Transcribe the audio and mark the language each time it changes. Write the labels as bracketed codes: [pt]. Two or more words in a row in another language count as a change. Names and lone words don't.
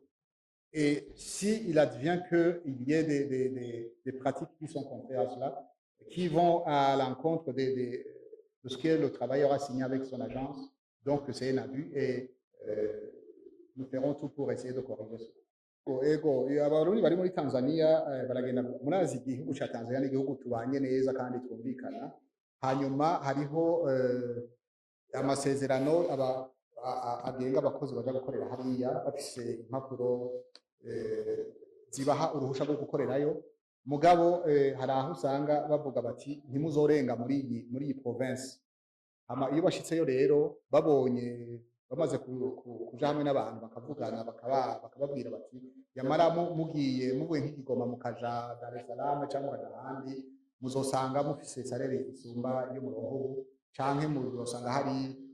[fr] Et s'il advient qu'il y ait des pratiques qui sont contraires à cela, qui vont à l'encontre de ce que le travailleur a signé avec son agence, donc c'est un abus et nous ferons tout pour essayer de corriger cela. [rn] Ego abarundi bari muri Tanzania baragenda murazi igihugu ca Tanzania n'igihugu tubanye neza kandi twumvikana hanyuma hariho amasezerano agenga abakozi baja gukorera hariya bafise impapuro zibaha uruhusha rwo gukorerayo mugabo hari aho usanga bavuga bati ntimuzorenga muri iyi province iyo bashitseyo rero babonye bamaze kuja hamwe n'abantu bakavugana bakababwira bati yamara muvuye nk'ikigoma mukaja Dar es Salaam cyangwa mukaja ahandi muzosanga mufise salere isumba yo mu ruhugu canke muzosanga hari